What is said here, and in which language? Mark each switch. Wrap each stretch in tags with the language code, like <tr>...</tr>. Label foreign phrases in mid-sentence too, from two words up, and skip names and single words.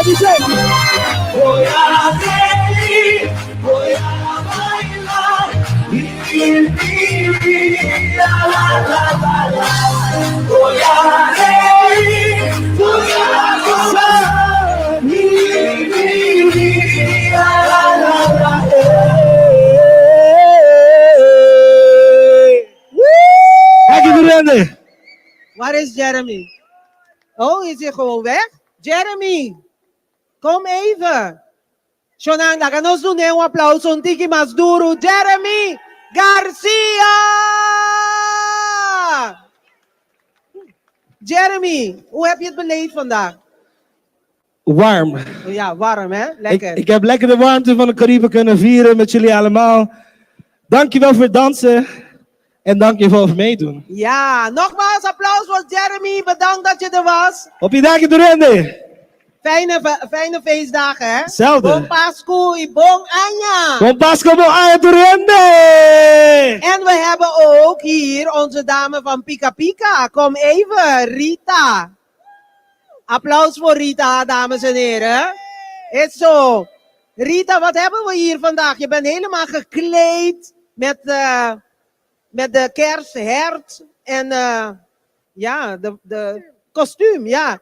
<es>Dice: voy a reír, voy a bailar y vivir la la la la. Voy a reír, voy a gozar y vivir la la la.</es> <nl>Kijk je erin? Waar is Jeremy? Oh, is hij gewoon weg? Jeremy, kom even.</nl> <pap>Shonan, laga nos</pap> <nl>doen een applaus</nl> <pap>on tiki mas duro.</pap> <nl>Jeremy Garcia! Jeremy, hoe heb je het beleefd vandaag? Warm. Ja, warm hè? Lekker. Ik heb lekker de warmte van de Cariben kunnen vieren met jullie allemaal. Dankjewel voor het dansen. En dankjewel voor meedoen. Ja, nogmaals applaus voor Jeremy. Bedankt dat je er was. Op je dagen doorheen. Fijne feestdagen hè? Hetzelfde.</nl> <pap>Bon Pascu y bon Anya. Bon Pasco, bon aia doorheen.</pap> <nl>En we hebben ook hier onze dame van Pika Pika. Kom even, Rita. Applaus voor Rita, dames en heren. Is zo. Rita, wat hebben we hier vandaag? Je bent helemaal gekleed met de kersthert en ja, de kostuum, ja.</nl>